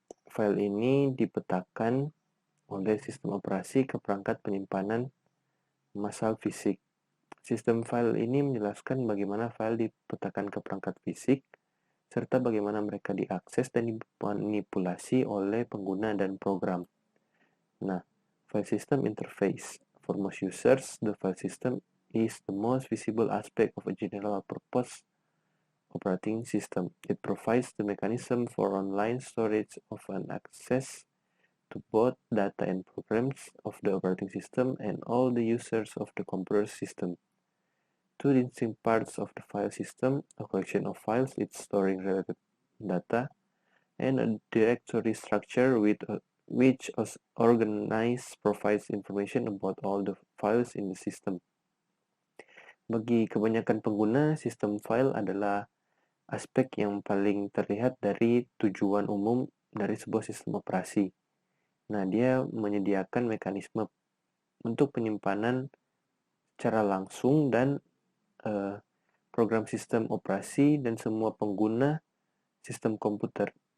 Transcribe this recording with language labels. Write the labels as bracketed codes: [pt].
[id] File ini dipetakan oleh sistem operasi ke perangkat penyimpanan massal fisik. Sistem file ini menjelaskan bagaimana file dipetakan ke perangkat fisik, serta bagaimana mereka diakses dan dimanipulasi oleh pengguna dan program. [en] Nah, file system interface. For most users, the file system is the most visible aspect of a general-purpose operating system. It provides the mechanism for online storage of an access to both data and programs of the operating system and all the users of the computer system. Two distinct parts of the file system, a collection of files with storing related data, and a directory structure which organized provides information about all the files in the system. [id] Bagi kebanyakan pengguna, sistem file adalah aspek yang paling terlihat dari tujuan umum dari sebuah sistem operasi. Nah, dia menyediakan mekanisme untuk penyimpanan secara langsung dan program sistem operasi dan semua pengguna sistem komputer.